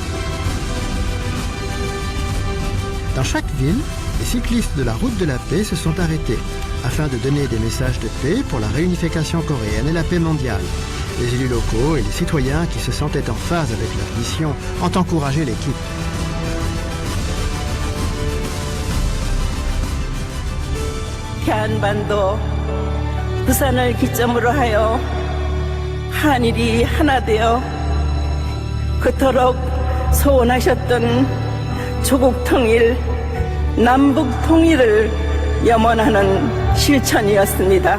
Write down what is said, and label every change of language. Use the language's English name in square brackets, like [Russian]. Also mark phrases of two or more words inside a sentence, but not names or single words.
[French] Dans chaque ville, les cyclistes de la route de la paix se sont arrêtés afin de donner des messages de paix pour la réunification coréenne et la paix mondiale. Les élus locaux et les citoyens qui se sentaient en phase avec leur mission ont encouragé l'équipe. [Korean] 한반도 부산을 기점으로 하여 한일이 하나 되어 그토록 소원하셨던 조국 통일, 남북 통일을 염원하는 실천이었습니다.